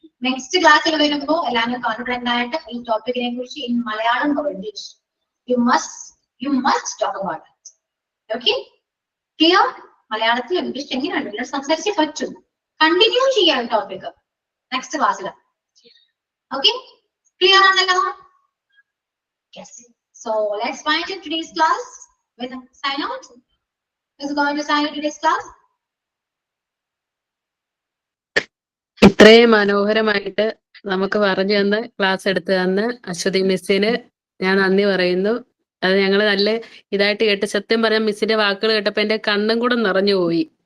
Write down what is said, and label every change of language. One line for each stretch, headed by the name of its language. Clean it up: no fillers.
Malayalam: Next ക്ലാസ്സിൽ വരുമ്പോൾ എല്ലാവരും കോൺഫിഡന്റ് ആയിട്ട് ഈ ടോപ്പിക്കിനെ കുറിച്ച്
English: In Malayalam or English you must talk about it.
Malayalam: Okay, clear? മലയാളത്തിൽ ഇംഗ്ലീഷ് എങ്ങനെയാണ് നിങ്ങൾ സംസാരിച്ചേ പറ്റൂ. കണ്ടിന്യൂ ചെയ്യാം ടോപ്പിക് നെക്സ്റ്റ് ക്ലാസ്സിൽ. ഓക്കെ, ക്ലിയർ ആണല്ലോ? Yes.
English: So let's find in today's class with a sign out. Who's going to sign out today's class?
Malayalam: ഇത്രയും മനോഹരമായിട്ട് നമുക്ക് പറഞ്ഞു തന്ന് ക്ലാസ് എടുത്തു തന്ന് അശ്വതി മിസ്സിന് ഞാൻ നന്ദി പറയുന്നു. അത് ഞങ്ങൾ നല്ല ഇതായിട്ട് കേട്ട്, സത്യം പറയാൻ മിസ്സിന്റെ വാക്കുകൾ കേട്ടപ്പോ എന്റെ കണ്ണും കൂടെ നിറഞ്ഞു പോയി.